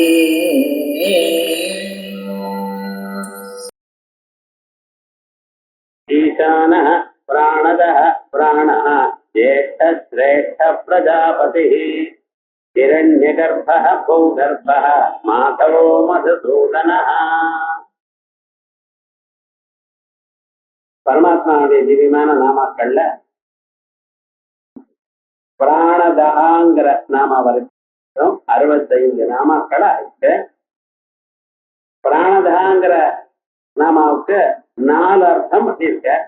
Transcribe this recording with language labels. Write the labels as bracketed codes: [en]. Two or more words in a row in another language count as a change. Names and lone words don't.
[sa] ईशानः प्राणदः प्राणः ज्येष्ठश्रेष्ठ प्रजापतिः हिरण्यगर्भः भूगर्भः माधवो मधुसूदनः. [ta] பரமாத்மாவுடைய திவ்யமான நாமாக்கள்ல பிராணதகாங்கிற நாம வரைக்கும் 65 நாமாக்கள் ஆயிடுச்சு. பிராணதகாங்கிற நாமாவுக்கு 4 அர்த்தம் இருக்க.